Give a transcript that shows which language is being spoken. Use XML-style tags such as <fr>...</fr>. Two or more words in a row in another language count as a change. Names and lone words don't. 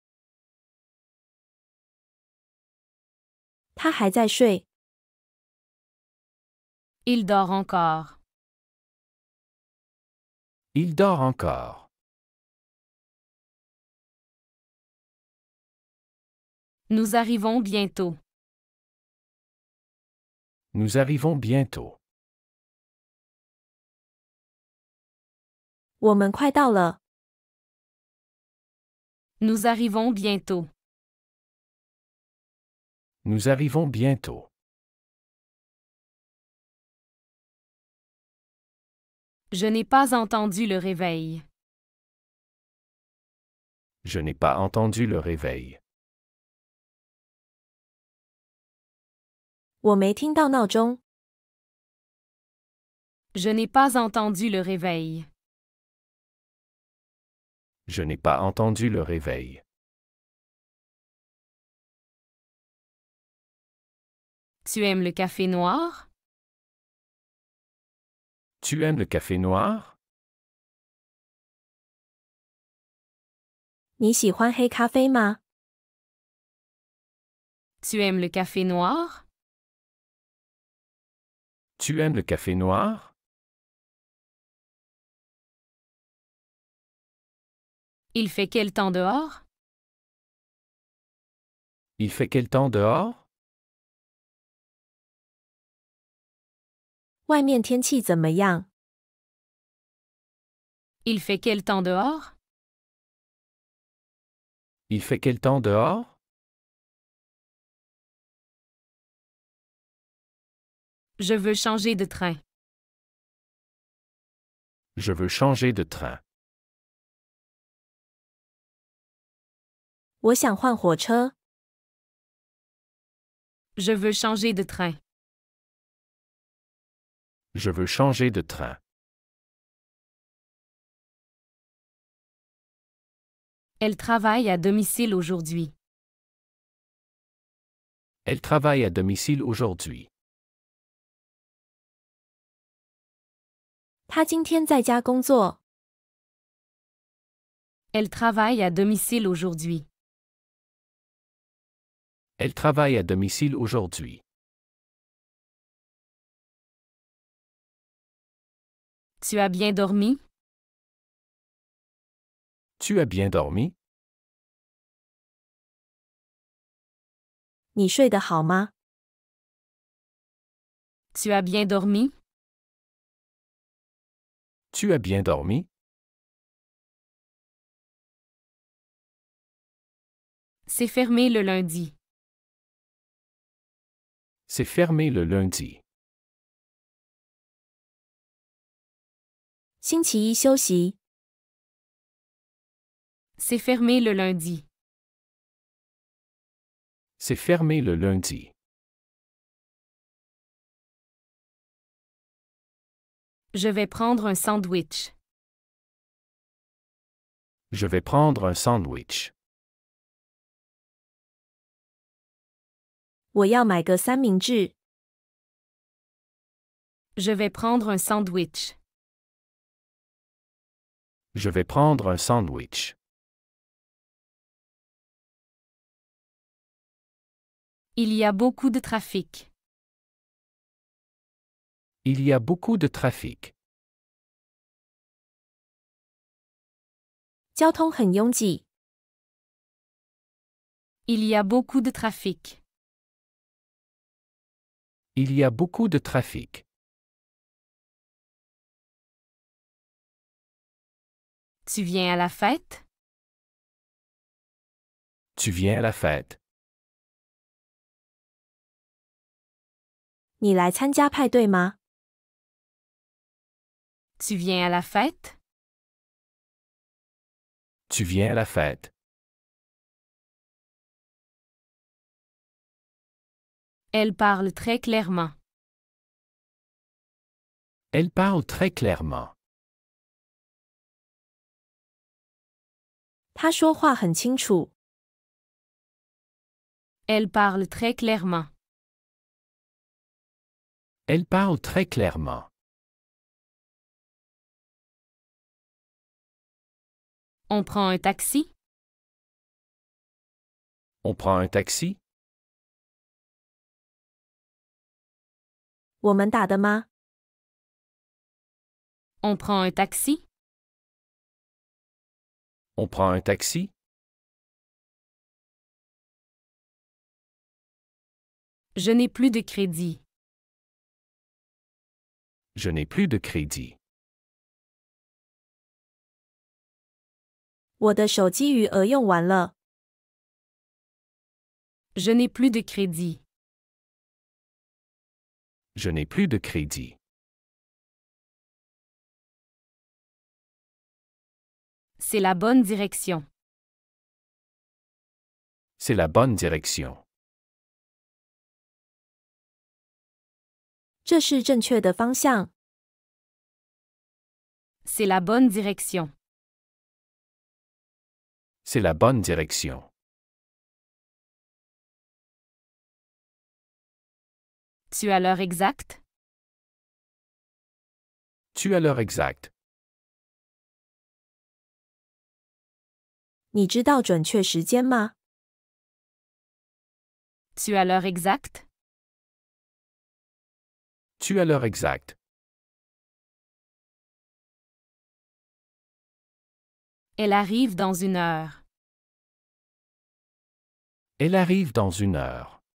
<zh>他还在睡。</zh> <fr>Il dort encore. Il dort encore. Nous arrivons bientôt. Nous arrivons bientôt.</fr> <zh>我们快到了。</zh> <fr>Nous arrivons bientôt. Nous arrivons bientôt. Je n'ai pas entendu le réveil. Je n'ai pas entendu le réveil.</fr> <zh>我没听到闹钟。</zh> <fr>Je n'ai pas entendu le réveil. Je n'ai pas entendu le réveil. Tu aimes le café noir? Tu aimes le café noir?</fr> <zh>你喜欢黑咖啡吗？</zh> <fr>Tu aimes le café noir? Tu aimes le café noir? Il fait quel temps dehors? Il fait quel temps dehors?</fr> <zh>外面天气怎么样？</zh> <fr>Il fait quel temps dehors? Il fait quel temps dehors? Je veux changer de train. Je veux changer de train.</fr> <zh>我想换火车。</zh> <fr>Je veux changer de train. Je veux changer de train. Elle travaille à domicile aujourd'hui. Elle travaille à domicile aujourd'hui.</fr> <zh>他今天在家工作。</zh> <fr>Elle travaille à domicile aujourd'hui. Elle travaille à domicile aujourd'hui. Tu as bien dormi? Tu as bien dormi?</fr> <zh>你睡得好吗？</zh> <fr>Tu as bien dormi? Tu as bien dormi? C'est fermé le lundi. C'est fermé le lundi.</fr> <zh>星期一休息。</zh> <fr>C'est fermé le lundi. C'est fermé le lundi. Je vais prendre un sandwich. Je vais prendre un sandwich.</fr> <zh>我要买个三明治。</zh> <fr>Je vais prendre un sandwich. Je vais prendre un sandwich. Il y a beaucoup de trafic. Il y a beaucoup de trafic.</fr> <zh>交通很拥挤。</zh> <fr>Il y a beaucoup de trafic. Il y a beaucoup de trafic. Tu viens à la fête? Tu viens à la fête?</fr> <zh>你来参加派对吗？</zh> <fr>Tu viens à la fête? Tu viens à la fête? Elle parle très clairement. Elle parle très clairement.</fr> <zh>他说话很清楚。</zh> <fr>Elle parle très clairement. Elle parle très clairement. On prend un taxi? On prend un taxi?</fr> <zh>我们打的吗？</zh> <fr>On prend un taxi? On prend un taxi? Je n'ai plus de crédit. Je n'ai plus de crédit.</fr> <zh>我的手机余额用完了。</zh> <fr>Je n'ai plus de crédit. Je n'ai plus de crédit. C'est la bonne direction. C'est la bonne direction.</fr> <zh>这是正确的方向。</zh> <fr>C'est la bonne direction. C'est la bonne direction. Tu as l'heure exacte? Tu as l'heure exacte.</fr> <zh>你知道准确时间吗？</zh> <fr>Tu as l'heure exacte? Tu as l'heure exacte. Elle arrive dans une heure. Elle arrive dans une heure.</fr>